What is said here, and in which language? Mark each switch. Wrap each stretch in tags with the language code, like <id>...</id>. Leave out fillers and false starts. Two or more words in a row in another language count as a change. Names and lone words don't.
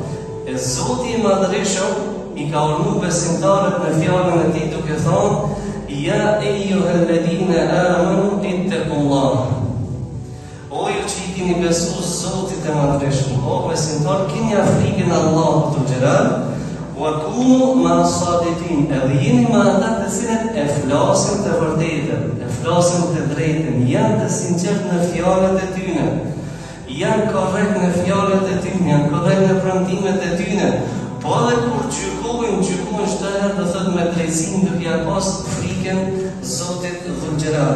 <sq>E Zoti I Madhreshëm I ka urdhëruar besimtarët në fjalën e tij duke thonë:</sq> <ar>يا أيها الذين آمنوا اتقوا الله.</ar> <sq>O ju që I keni besuar Zotit të Madhreshëm, o besimtarë, keni frikën e Allahut</sq> <ar>ذو الجلال, وكونوا مع الصادقين,</ar> <sq>edhe jeni me ata të cilët e flasin të vërtetën, e flasin të drejtën, janë të sinqertë në fjalët e tyre, janë korrekt në fjalët e tyre, janë korrekt në premtimet e tyre. Po edhe kur gjykojnë çdo herë do thotë me drejtësi duke ia pas frikën Zotit</sq> <ar>ذو الجلال.</ar>